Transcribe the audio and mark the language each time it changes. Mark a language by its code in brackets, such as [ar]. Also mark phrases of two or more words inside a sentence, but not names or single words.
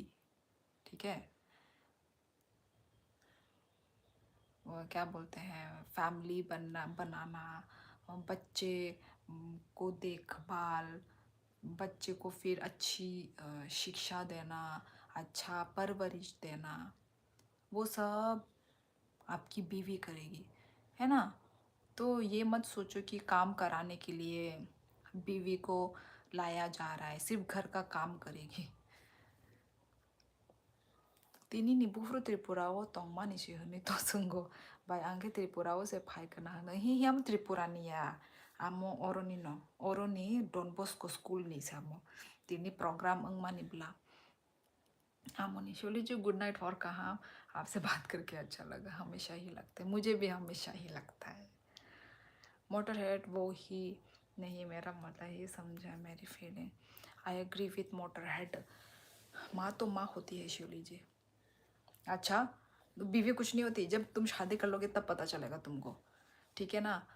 [hi] ठीक है, वो क्या बोलते हैं, फैमिली बनाना, बच्चे को देखभाल, बच्चे को फिर अच्छी शिक्षा देना, अच्छा परवरिश देना, वो सब आपकी बीवी करेगी, है ना। तो ये मत सोचो कि काम कराने के लिए बीवी को लाया जा रहा है, सिर्फ घर का काम करेगी। [trp] Tinini bufru Tripurao tongmani si huni tosungo by angke Tripurao se paikana na hiam Tripurania amo oroni no oroni Don Bosco school ni samo tini program mani bla आमोनी शोली जी [en] good night. [hi] और कहाँ, आपसे बात करके अच्छा लगा, हमेशा ही लगता है, मुझे भी हमेशा ही लगता है। मोटर हेड वो ही नहीं, मेरा मतलब ही समझा मेरी फीलिंग। [en] I agree with Motor Head. [hi] माँ तो माँ होती है शोली जी। अच्छा, बीवी कुछ नहीं होती, जब तुम शादी कर लोगे तब पता चलेगा तुमको, ठीक है ना।